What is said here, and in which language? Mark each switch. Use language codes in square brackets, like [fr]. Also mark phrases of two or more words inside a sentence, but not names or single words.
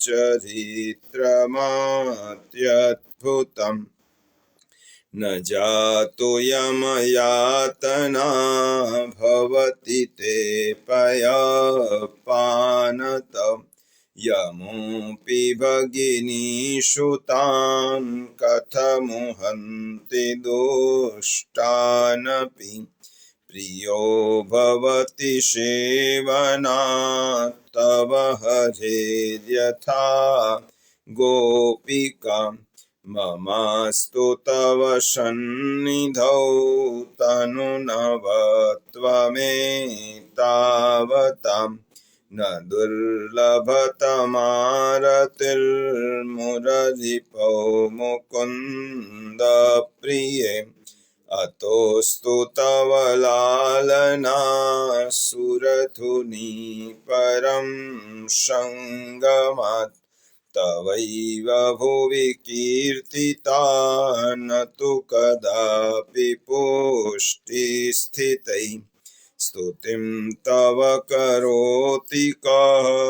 [sa] ચરિત્રમાત્યદ્ભુતં ન જાતો યમયાતના ભવતિ તે પયપાનત યમોપી ભગિનીસુતાન કથમુહન્તિ દુષ્ટાનપી પ્રિયો ભવતિ સેવનાत् તવ હરેર્યથા ગોપિકા મમાસ્તુ તવ સન્નિધૌ તનુનવત્વમેતાવતાં न दुर्लभतमारतिर्मुररिपौ मुकुन्द प्रिये अतोऽस्तु तव लालना सुरधुनी परं सङ्गमात् तवैव भुवि कीर्तिता न तु कदापि पुष्टिस्थितैः स्तुतिं तव करोति कः